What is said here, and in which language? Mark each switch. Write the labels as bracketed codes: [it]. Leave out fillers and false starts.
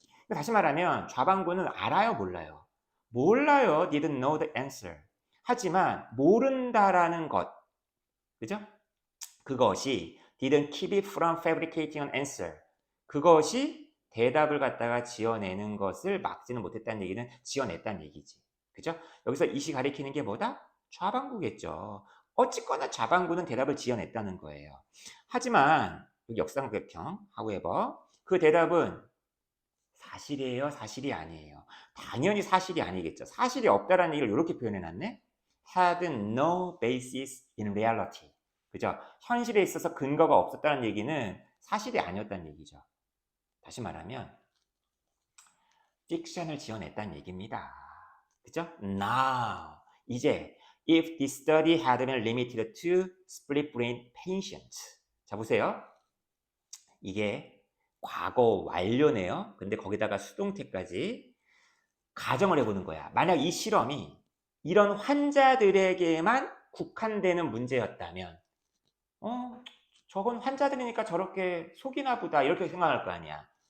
[ko] 다시 말하면 좌반구는 알아요, 몰라요? 몰라요, [en] didn't know the answer. [ko] 하지만 모른다라는 것, 그죠? 그것이 [en] didn't keep it from fabricating an answer. [ko] 그것이 대답을 갖다가 지어내는 것을 막지는 못했다는 얘기는 지어냈다는 얘기지. 그죠? 여기서 이시 가리키는 게 뭐다? 좌반구겠죠. 어쨌거나 좌반구는 대답을 지어냈다는 거예요. 하지만 역삼각형, [en] however, [ko] 그 대답은 사실이에요? 사실이 아니에요? 당연히 사실이 아니겠죠. 사실이 없다라는 얘기를 이렇게 표현해놨네. [en] had no basis in reality. [ko] 그죠? 현실에 있어서 근거가 없었다는 얘기는 사실이 아니었다는 얘기죠. 다시 말하면 픽션을 지어냈다는 얘기입니다. 그죠? [en] Now, [ko] 이제 [en] if this study had been limited to split brain patients. [ko] 자, 보세요. 이게 과거 완료네요. 근데 거기다가 수동태까지 가정을 해보는 거야. 만약 이 실험이 이런 환자들에게만 국한되는 문제였다면 저건 환자들이니까 저렇게 속이나 보다 이렇게 생각할 거 아니야.